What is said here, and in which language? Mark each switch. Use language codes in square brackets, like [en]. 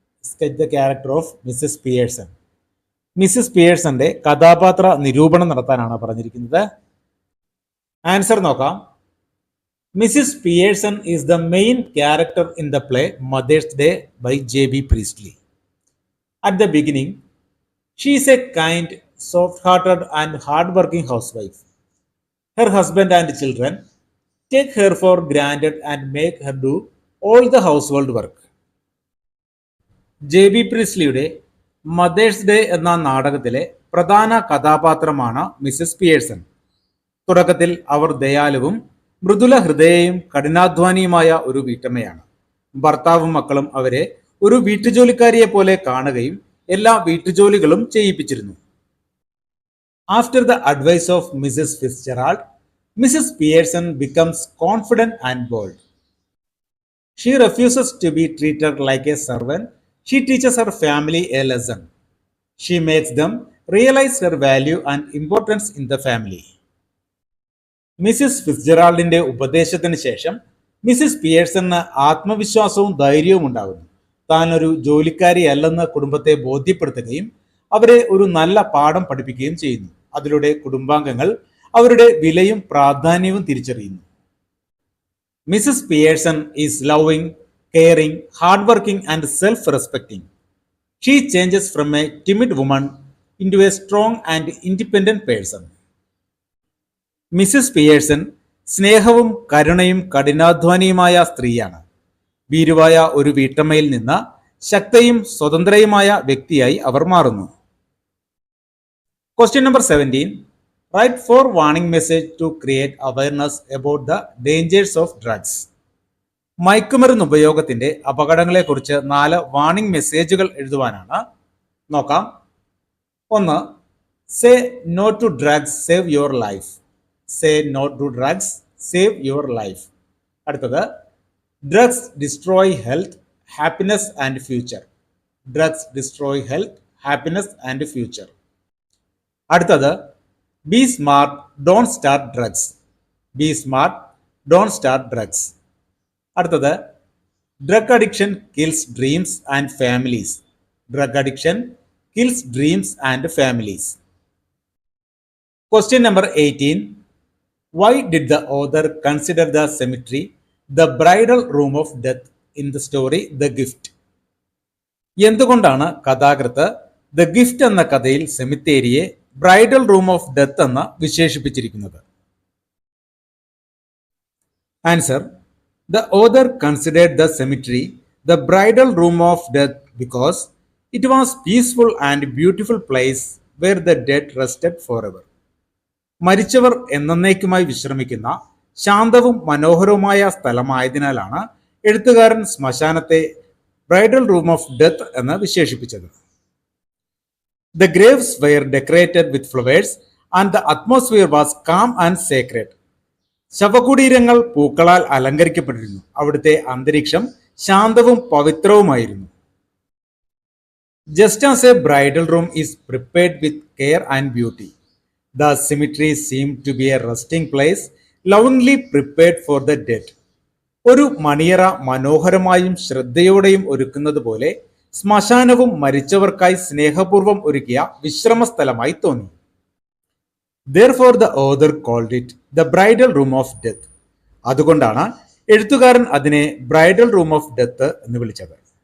[en] Sketch the character of Mrs Pearson. [ml] Mises പിയേഴ്സന്റെ കഥാപാത്ര നിരൂപണം നടത്താനാണ് പറഞ്ഞിരിക്കുന്നത്. ആൻസർ നോക്കാം. [en] Mrs Pearson is the main character in the play Mother's Day by J.B. Priestley. At the beginning, she is a kind, soft-hearted and hard-working housewife. Her husband and children take her for granted and make her do all the household work. J.B. [ml] പ്രീസ്ലിയുടെ mothers day എന്ന നാടകത്തിലെ പ്രധാന കഥാപാത്രമാണ് Mises Pearson. തുടക്കത്തിൽ അവർ ദയാലുവും മൃദുല ഹൃദയയും കഠിനാധ്വാനിയുമായ ഒരു വീട്ടമ്മയാണ്. ഭർത്താവും മക്കളും അവരെ ഒരു വീട്ടുജോലിക്കാരിയെ പോലെ കാണുകയും എല്ലാ വീട്ടുജോലികളും ചെയ്യിപ്പിച്ചിരുന്നു. [en] After the advice of Mrs. Fitzgerald, Mrs. Pearson becomes confident and bold. She refuses to be treated like a servant. She teaches her family a lesson. She makes them realize her value and importance in the family. [ml] Mrs ഫിറ്റ്ജെറാൾഡിന്റെ ഉപദേശത്തിന് ശേഷം Mrs പിയേഴ്സണിന് ആത്മവിശ്വാസവും ധൈര്യവും ഉണ്ടാകുന്നു. താൻ ഒരു ജോലിക്കാരിയല്ലെന്ന് കുടുംബത്തെ ബോധ്യപ്പെടുത്തുകയും അവരെ ഒരു നല്ല പാഠം പഠിപ്പിക്കുകയും ചെയ്യുന്നു. അതിലൂടെ കുടുംബാംഗങ്ങൾ അവരുടെ വിലയും പ്രാധാന്യവും തിരിച്ചറിയുന്നു. [en] Mrs Pearson is loving, caring, hard working and self respecting. She changes from a timid woman in to a strong and independent person. [ml] Mises Pearson സ്നേഹവും കരുണയും കഠിനാധ്വാനിയുമായ സ്ത്രീയാണ്. ഭീരുവായ ഒരു വീട്ടമ്മയിൽ നിന്ന് ശക്തയും സ്വതന്ത്രയുമായ വ്യക്തിയായി അവർ മാറുന്നു. [en] Question number 17. Write 4 warning message to create awareness about the dangers of drugs. [ml] മയക്കുമരുന്ന് ഉപയോഗത്തിന്റെ അപകടങ്ങളെക്കുറിച്ച് 4 warning മെസ്സേജുകൾ എഴുതുവാനാണ്. നോക്കാം. 1. [en] Say no to drugs, save your life. Say no to drugs, save your life. [ml] അടുത്തത്, [en] drugs destroy health, happiness and future. Drugs destroy health, happiness and future. [ml] അടുത്തത്, [en] Be smart, don't start drugs. Be smart, don't start drugs. [ml] അടുത്തത്, [en] Drug addiction kills dreams and families. Drug addiction kills dreams and families. Question number 18. Why did the author consider the cemetery the bridal room of death in the story the gift? [ml] എന്തുകൊണ്ടാണ് കഥാകൃത്ത് the gift എന്ന കഥയിൽ സെമിത്തേരിയെ [en] bridal room of death [ml] എന്ന് വിശേഷിപ്പിച്ചിരിക്കുന്നത്? [en] Answer. The author considered the cemetery the bridal room of death because it was peaceful and beautiful place where the dead rested for ever. [ml] മരിച്ചവർ എന്നേക്കുമായി വിശ്രമിക്കുന്ന ശാന്തവും മനോഹരവുമായ സ്ഥലമായതിനാലാണ് എഴുത്തുകാരൻ ശ്മശാനത്തെ [en] bridal room of death [ml] എന്ന് വിശേഷിപ്പിച്ചത്. [en] The graves were decorated with flowers and the atmosphere was calm and sacred. [ml] ശവകുടീരങ്ങൾ പൂക്കളാൽ അലങ്കരിക്കപ്പെട്ടിരുന്നു. അവിടുത്തെ അന്തരീക്ഷം ശാന്തവും പവിത്രവുമായിരുന്നു. [en] Just as a bridal room is prepared with care and beauty, the cemetery seemed to be a resting place lovingly prepared for the dead. [ml] ഒരു മണിയറ മനോഹരമായും ശ്രദ്ധയോടെയും ഒരുക്കുന്നത് പോലെ ശ്മശാനവും മരിച്ചവർക്കായി സ്നേഹപൂർവ്വം ഒരുക്കിയ വിശ്രമസ്ഥലമായി തോന്നി. [en] Therefore, the author called it the bridal room of death. [ml] അതുകൊണ്ടാണ് എഴുത്തുകാരൻ അതിനെ [en] bridal room of death [ml] എന്ന് വിളിച്ചത്.